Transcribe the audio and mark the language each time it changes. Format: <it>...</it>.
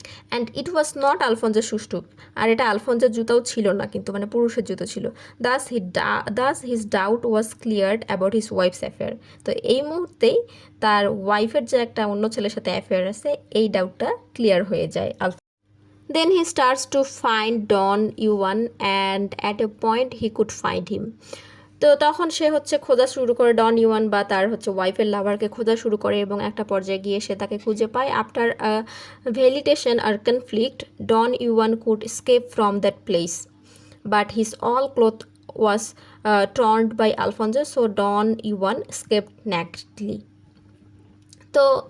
<en>and it was not আলফনজোর shoes,</en> <bn>আর এটা আলফনজোর জুতাও ছিল না, কিন্তু মানে পুরুষের জুতো ছিল।</bn> <en>Thus his doubt was cleared about his wife's affair.</en> <bn>তো এই মুহূর্তেই তার ওয়াইফের যে একটা অন্য ছেলের সাথে অ্যাফেয়ার আছে এই ডাউটটা ক্লিয়ার হয়ে যায়।</bn> <en>Then he starts to find Don Yuan, and at a point he could find him.</en> <bn>তো তখন সে হচ্ছে খোঁজা শুরু করে ডন ইওয়ান বা তার হচ্ছে ওয়াইফের লাভারকে খোঁজা শুরু করে এবং একটা পর্যায়ে গিয়ে সে তাকে খুঁজে পায়।</bn> <en>After velitation আর conflict Don Ewan could escape from that place, but his all cloth was torned by Alfonzo, so Don Ewan escaped nextly. তো</en>